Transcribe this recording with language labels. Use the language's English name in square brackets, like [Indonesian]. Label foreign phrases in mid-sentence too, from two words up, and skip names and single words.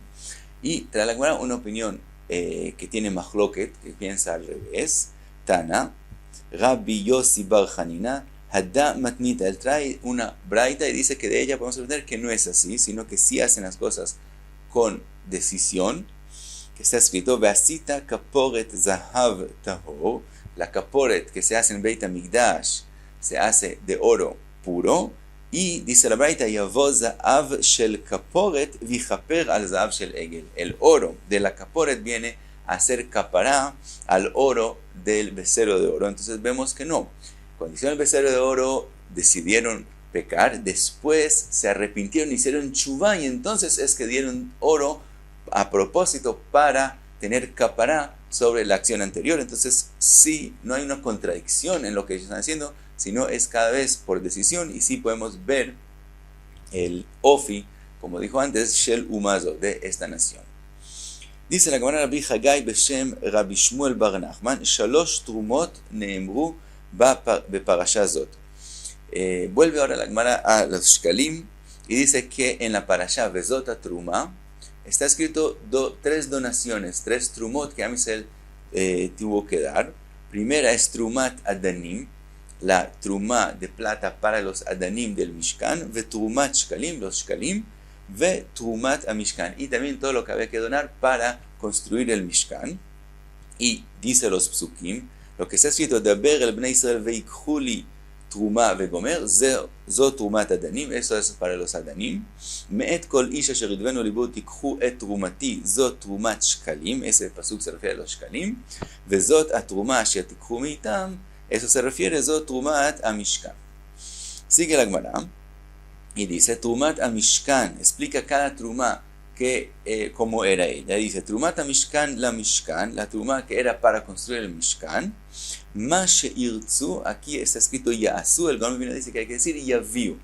[Spanish] Y trae la Gemara una opinión que tiene Mahloket, que piensa al revés. [Aramaic] Tana, Rabbi Yossi bar Hanina, הדא מתניתא. [Spanish] Él trae una braita y dice que de ella podemos entender que no es así, sino que sí hacen las cosas con decisión. Que está escrito, [Hebrew] ועשית כפרת זהב טהור, [Spanish] la kaporet que se hace en Beit HaMikdash se hace de oro puro, y dice la braita, [Hebrew] יבוא זהב של כפורת ויכפר על זהב של עגל. [Spanish] El oro de la kaporet viene a hacer capará al oro del becerro de oro. Entonces vemos que no. Cuando hicieron el becerro de oro, decidieron pecar, después se arrepintieron, hicieron chuvá, y entonces es que dieron oro a propósito para tener capará sobre la acción anterior. Entonces sí, no hay una contradicción en lo que ellos están haciendo, sino es cada vez por decisión, y sí podemos ver el ofi, como dijo antes, [Hebrew] של אומה זו, [Spanish] de esta nación. Dice la Gemara [Hebrew] Rabbi Hagai beshem Rabbi Shmuel bar Nachman, שלוש תרומות נאמרו בפרשה זו. [Spanish] Vuelve ahora la Gemara a los Shkalim y dice que en la parasha Vezota Truma está escrito tres donaciones, tres trumot que Am Israel tuvo que dar. Primera es [Hebrew] תרומת אדנים, [Spanish] la truma de plata para los adanim del Mishkan, [Hebrew] ותרומת שקלים, [Spanish] los shkalim, [Hebrew] ותרומת המשכן, [Spanish] y también todo lo que había que donar para construir el Mishkan. Y dice los psukim, lo que está escrito, [Hebrew] דבר אל בני ישראל ויקחו לי תרומה וגומר, זו תרומת אדנים, [Spanish] eso es para los adanim. [Hebrew] מאת כל איש אשר ידבנו לבו תקחו את תרומתי, זו תרומת שקלים, [Spanish] ese pasuk se refiere a los shkalim, [Hebrew] וזאת התרומה אשר תקחו מאתם, [Spanish] eso se refiere a [Hebrew] זו תרומת המשכן. [Spanish] Sigue la Gemara Y dice, [Hebrew] תרומת המשכן, [Spanish] explica cada truma que, cómo era ella. Dice, [Hebrew] תרומת המשכן, [Spanish] la truma que era para construir el Mishkan. [Hebrew] מה שירצו, [Spanish] aquí está escrito Yasu, el Gaon dice que hay que decir Yaviu.